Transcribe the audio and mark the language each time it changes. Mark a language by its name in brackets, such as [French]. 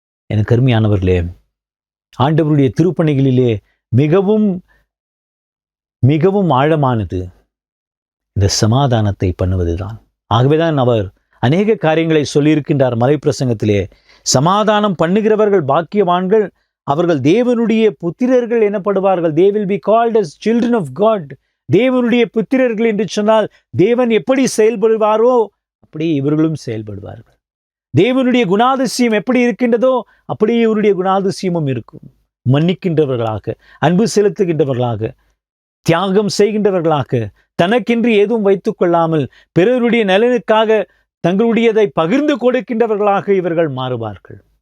[Tamil] எனக்கு அருமையானவர்களே, ஆண்டவருடைய திருப்பணிகளிலே மிகவும் மிகவும் ஆழமானது இந்த சமாதானத்தை பண்ணுவதுதான். ஆகவேதான் அவர் அநேக காரியங்களை சொல்லியிருக்கின்றார் மலைப்பிரசங்கத்திலே. சமாதானம் பண்ணுகிறவர்கள் பாக்கியவான்கள், அவர்கள் தேவனுடைய புத்திரர்கள் எனப்படுவார்கள். [English] they will be called as children of God. [Tamil] தேவனுடைய புத்திரர்கள் என்று சொன்னால் தேவன் எப்படி செயல்படுவாரோ அப்படியே இவர்களும் செயல்படுவார்கள். தேவனுடைய குணாதிசயம் எப்படி இருக்கின்றதோ அப்படியே இவருடைய குணாதிசயமும் இருக்கும். மன்னிக்கின்றவர்களாக, அன்பு செலுத்துகின்றவர்களாக, தியாகம் செய்கின்றவர்களாக, தனக்கென்று எதுவும் வைத்துக் கொள்ளாமல் பிறருடைய நலனுக்காக தங்களுடையதை பகிர்ந்து கொடுக்கின்றவர்களாக இவர்கள் மாறுவார்கள்.